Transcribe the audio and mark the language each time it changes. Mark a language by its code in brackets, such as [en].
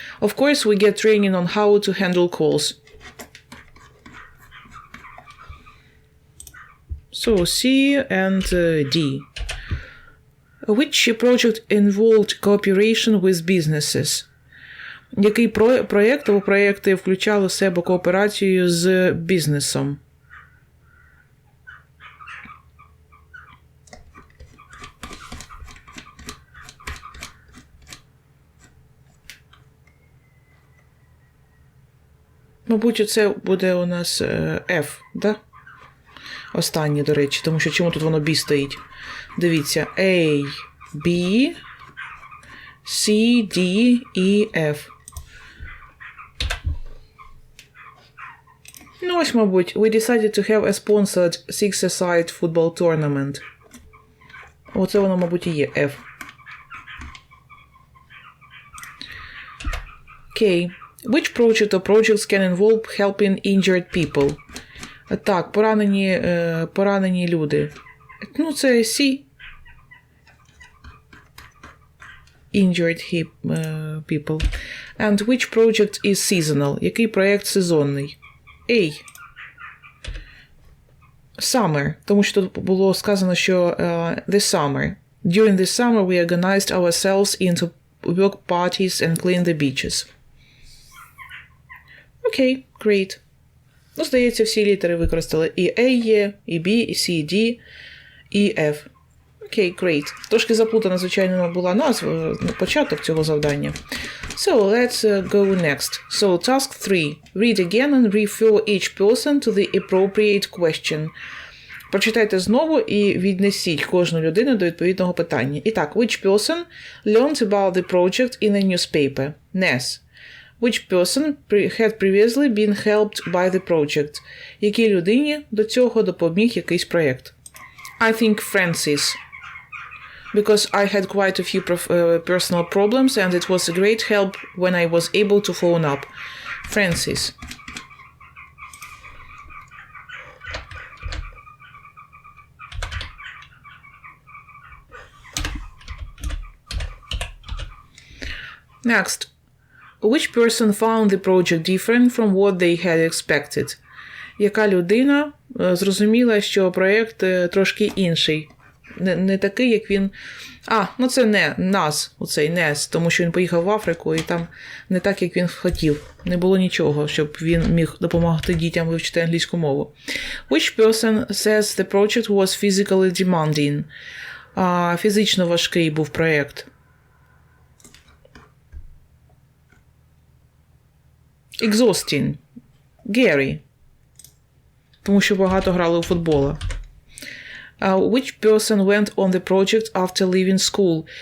[en] Of course, we get training on how to handle calls. So, C and D. Which project involved cooperation with businesses? [uk] Який проєкт або проєкти включали в себе кооперацію з бізнесом? Мабуть, це буде у нас F, да? Останнє, до речі, тому що чому тут воно B стоїть? Дивіться, A, B, C, D, E, F. Ну, ось, мабуть, [en] we decided to have a sponsored six-a-side football tournament. [uk] Оце воно, мабуть, і є F. Окей. [en] Which project or projects can involve helping injured people? [uk] Так, поранені люди. Ну, це C. [en] Injured people. And which project is seasonal? [uk] Який проєкт сезонний? A. [en] Summer. [uk] Тому що тут було сказано, що [en] the summer. During the summer we organized ourselves into work parties and cleaned the beaches. Окей, great. [uk] Ну, здається, всі літери використали. І A є, і B, і C, і D, і F. [en] Окей, great. [uk] Трошки заплутана, звичайно, була назва, початок цього завдання. [en] So, let's go next. So, task 3. Read again and refer each person to the appropriate question. [uk] Прочитайте знову і віднесіть кожну людину до відповідного питання. І так, [en] which person learned about the project in a newspaper? Ness. Which person had previously been helped by the project? [uk] Якій людині до цього допоміг якийсь проєкт? [en] I think Francis. Because I had quite a few personal problems and it was a great help when I was able to phone up. Francis. Next. Which person found the project different from what they had expected? [uk] Яка людина зрозуміла, що проєкт трошки інший? Не такий, як він... ну це не нас, оцей Нес, тому що він поїхав в Африку і там не так, як він хотів. Не було нічого, щоб він міг допомогти дітям вивчити англійську мову. [en] Which person says the project was physically demanding? [uk] Фізично важкий був проєкт. [en] Exhausting. Gary. [uk] Тому що багато грали у футбола. [en] Which person went on the project after leaving school?